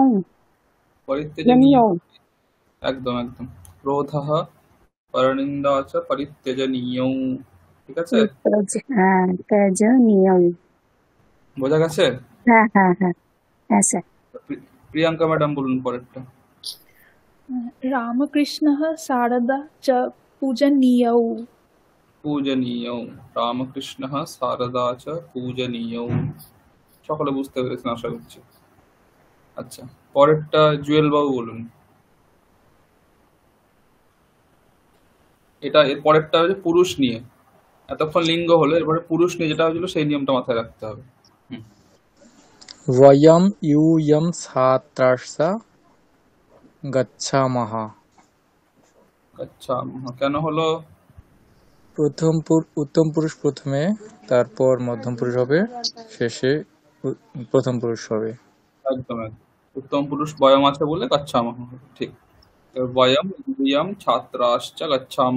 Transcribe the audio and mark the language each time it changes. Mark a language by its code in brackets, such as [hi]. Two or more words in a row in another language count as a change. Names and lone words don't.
[sa] পরিত্যাজনীয়? জনীয়। [bn] একদম একদম। [sa] ক্রোধः পরনিন্দা চ পরিত্যাজনীয়। [bn] ঠিক আছে, [sa] হ্যাঁ, ত্যাজনীয়ং। [bn] বোঝা গেছে? হ্যাঁ হ্যাঁ হ্যাঁ হ্যাঁ স্যার। প্রিয়াঙ্কা ম্যাডাম বলুন পরেরটা। [sa] रामकृष्णः शारदा च पूजनीयौ। পূজনীয়, রামকৃষ্ণः শারদা চ পূজনীয়। [bn] সকলে বুঝতে পেরেছেন আশা করছি। আচ্ছা, পরেরটা জুয়েল বাবু বলুন। এটা এর পরেরটা হচ্ছে পুরুষ নিয়ে। এতক্ষণ লিঙ্গ হলো, এরপরে পুরুষ নিয়ে যেটা হয়েছিল সেই নিয়মটা মাথায় রাখতে হবে। হুম, [sa] वयं यूयं छात्राश्च गच्छामः। [bn] আচ্ছা, কেন হলো? উত্তম পুরুষ প্রথমে, তারপর মধ্যম পুরুষ হবে, শেষে প্রথম পুরুষ হবে। একদম একদম। উত্তম পুরুষ বয়ম আছে বলে গচ্ছামহ, ঠিক। [sa] এবার বয়ম ইয়ম ছাত্রাশ্চ গচ্ছামহ।